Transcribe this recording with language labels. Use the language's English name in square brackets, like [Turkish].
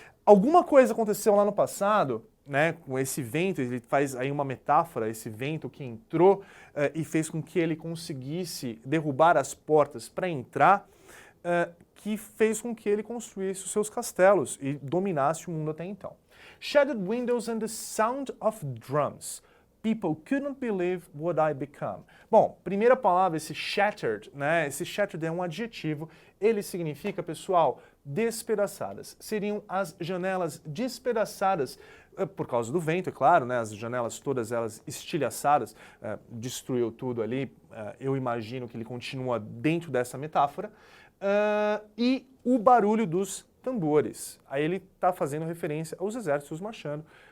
[Portuguese] Alguma coisa aconteceu lá no passado, né, com esse vento, ele faz aí uma metáfora, esse vento que entrou e fez com que ele conseguisse derrubar as portas para entrar, que fez com que ele construísse os seus castelos e dominasse o mundo até então. [English] Shattered windows and the sound of drums. People couldn't believe what I become. [Portuguese] Bom, primeira palavra, esse shattered, né? Esse shattered é um adjetivo. Ele significa, pessoal, despedaçadas. Seriam as janelas despedaçadas por causa do vento, é claro, né? As janelas todas elas estilhaçadas, destruiu tudo ali. Eu imagino que ele continua dentro dessa metáfora. E o barulho dos tambores. Aí ele está fazendo referência aos exércitos marchando